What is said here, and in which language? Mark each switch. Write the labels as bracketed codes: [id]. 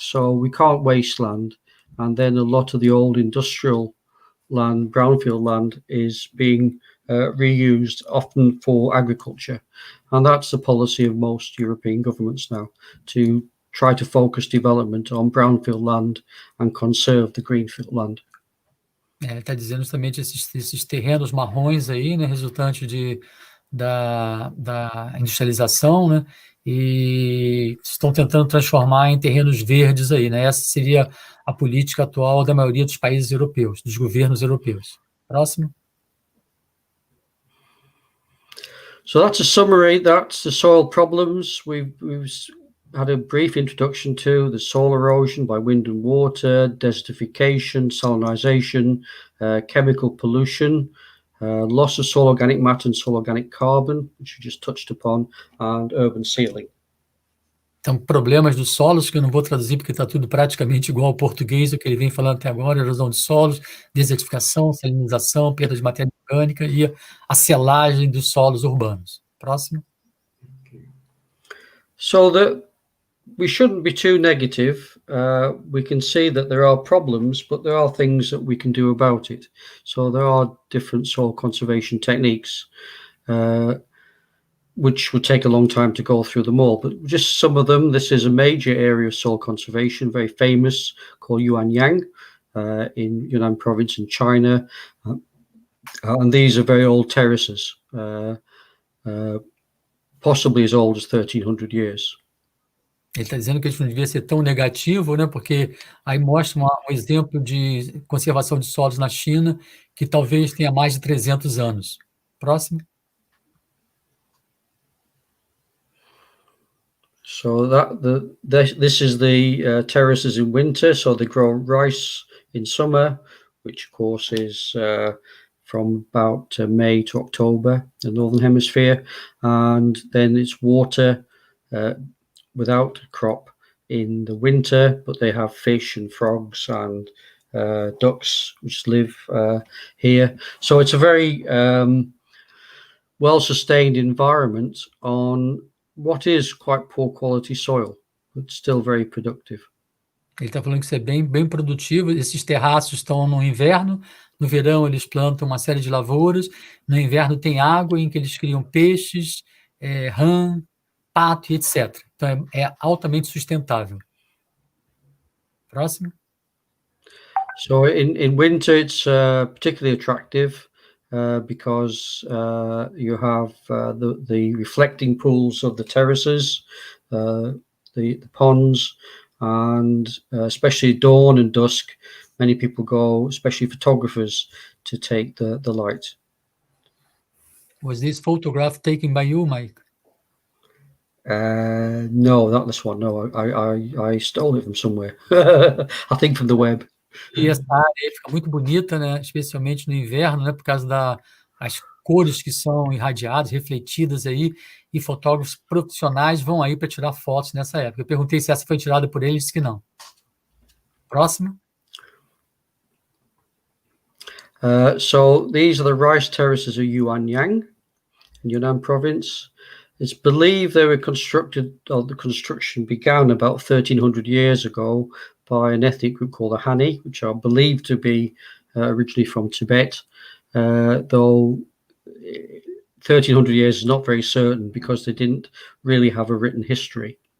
[en] So we can't waste land. And then a lot of the old industrial land, brownfield land, is being reused, often for agriculture. And that's the policy of most European governments now, to try to focus development on brownfield land and conserve the greenfield land. [pt] Ele está dizendo justamente esses terrenos marrons aí, né, resultante da industrialização, né, e estão tentando transformar em terrenos verdes aí, né? Essa seria a política atual da maioria dos países europeus, dos governos europeus. Próximo. [en] So that's a summary. That's the soil problems. We've had a brief introduction to the soil erosion by wind and water, desertification, salinization, chemical pollution, loss of soil organic matter and soil organic carbon, which we just touched upon, and urban sealing. [pt] Então, problemas dos solos, que eu não vou traduzir porque está tudo praticamente igual ao português, o que ele vem falando até agora: erosão de solos, desertificação, salinização, perda de matéria orgânica e a selagem dos solos urbanos. Próximo. [en] So we shouldn't be too negative. We can see that there are problems, but there are things that we can do about it. So there are different soil conservation techniques, which would take a long time to go through them all, but just some of them. This is a major area of soil conservation, very famous, called Yuanyang in Yunnan province in China. And these are very old terraces, possibly as old as 1300 years. [pt] Ele está dizendo que a gente não devia ser tão negativo, né? Porque aí mostra um exemplo de conservação de solos na China que talvez tenha mais de 300 anos. Próximo. [en] So this is the terraces in winter. So they grow rice in summer, which of course is from about May to October, the Northern Hemisphere. And then it's water without crop in the winter, but they have fish and frogs and ducks which live here. So it's a very well-sustained environment on what is quite poor quality soil, but still very productive. [pt] Ele está falando que isso é bem produtivo. Esses terraços estão no inverno, no verão eles plantam uma série de lavouras, no inverno tem água em que eles criam peixes, rã, pato e etc. Então é altamente sustentável. Próximo. [en] So in winter it's particularly attractive because you have the reflecting pools of the terraces, the ponds, and especially dawn and dusk, many people go, especially photographers, to take the light. Was this photograph taken by you, Mike? No, not this one. No, I stole it from somewhere. I think from the web. [pt] E essa área fica muito bonita, né? Especialmente no inverno, né? Por causa das cores que são irradiadas, refletidas aí, e fotógrafos profissionais vão aí para tirar fotos nessa época. Eu perguntei se essa foi tirada por eles, disse que não. Próximo. [en] So these are the rice terraces of Yuanyang in Yunnan province. It's believed they were constructed, or the construction began about 1300 years ago by an ethnic group called the Hani, which are believed to be originally from Tibet, though 1300 years is not very certain because they didn't really have a written history.